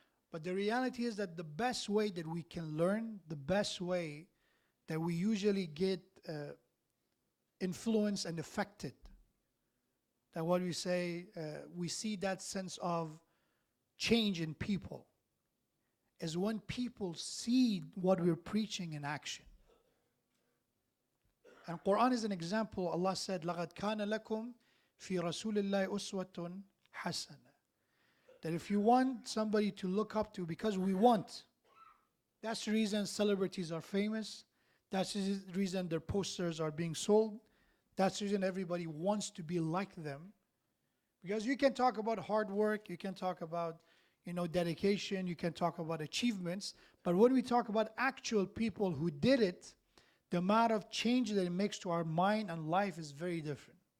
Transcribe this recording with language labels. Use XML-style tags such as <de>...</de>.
<en>But the reality is that the best way that we can learn, the best way that we usually get influenced and affected, that what we say, we see that sense of change in people, is when people see what we're preaching in action. And Quran is an example. Allah said,</en> <ar>لَقَدْ كَانَ لَكُمْ فِي رَسُولِ اللَّهِ أُسْوَةٌ حَسَنَةٌ.</ar> <en>That if you want somebody to look up to, because we want, that's the reason celebrities are famous, that's the reason their posters are being sold, that's the reason everybody wants to be like them. Because you can talk about hard work, you can talk about dedication, you can talk about achievements, but when we talk about actual people who did it, the amount of change that it makes to our mind and life is very different.</en>